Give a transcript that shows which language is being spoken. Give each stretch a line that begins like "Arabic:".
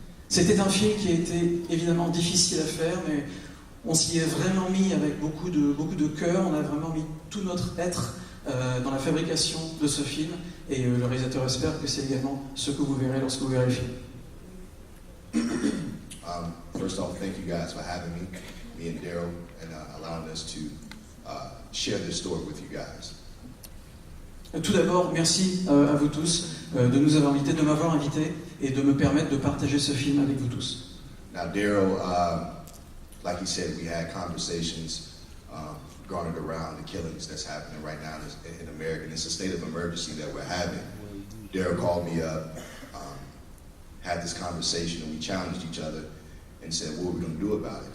French: C'était un film qui a été évidemment difficile à faire, mais on s'y est vraiment mis avec beaucoup de cœur. On a vraiment mis tout notre être dans la fabrication de ce film, et le réalisateur espère que c'est également ce que vous verrez lorsque vous verrez le film.
English: First off, thank you guys for having me and Daryl, and allowing us to share this story with you guys.
French: Tout d'abord, merci à vous tous de nous avoir invités, de m'avoir invité et de me permettre de partager ce film avec vous tous.
English: Now, Daryl, like he said, we had conversations garnered around the killings that's happening right now in America. And it's a state of emergency that we're having. Daryl called me up, had this conversation, and we challenged each other and said, what are we going to do about it?